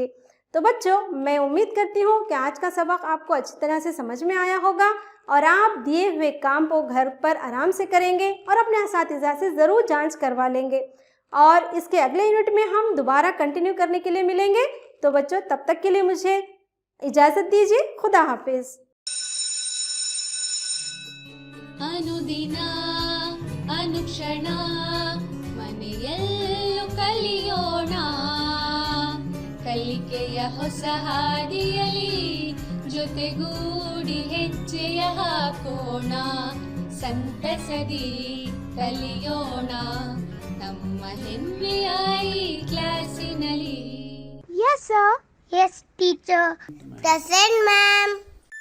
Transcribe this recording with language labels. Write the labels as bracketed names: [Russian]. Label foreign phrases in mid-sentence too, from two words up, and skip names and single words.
[Urdu] تو بچو میں امید کرتی ہوں کہ آج کا سبق آپ کو اچھی طرح سے سمجھ میں آیا ہوگا اور آپ دیے ہوئے کام کو گھر پر آرام سے کریں گے اور اپنے اساتذہ سے ضرور جانچ کروا لیں گے. اور اس کے اگلے یونٹ میں ہم دوبارہ کنٹینیو کرنے کے لیے ملیں گے. تو بچو تب تک کے لیے مجھے اجازت دیجیے. خدا حافظ. [Kannada] ಅನುದಿನ ಅನುಕ್ಷಣ ಮನೆಯಲ್ಲೂ ಕಲಿಯೋಣ ಕಲಿಕೆಯ ಹೊಸ ಹಾದಿಯಲಿ ಜೊತೆಗೂಡಿ ಹೆಜ್ಜೆಯ ಹಾಕೋಣ ಸಂತಸದಿ ಕಲಿಯೋಣ ನಮ್ಮ ಹೆಮ್ಮೆಯ ಈ ಕ್ಲಾಸಿನಲ್ಲಿ. [English] Yes, sir. Yes, teacher. Present, ma'am.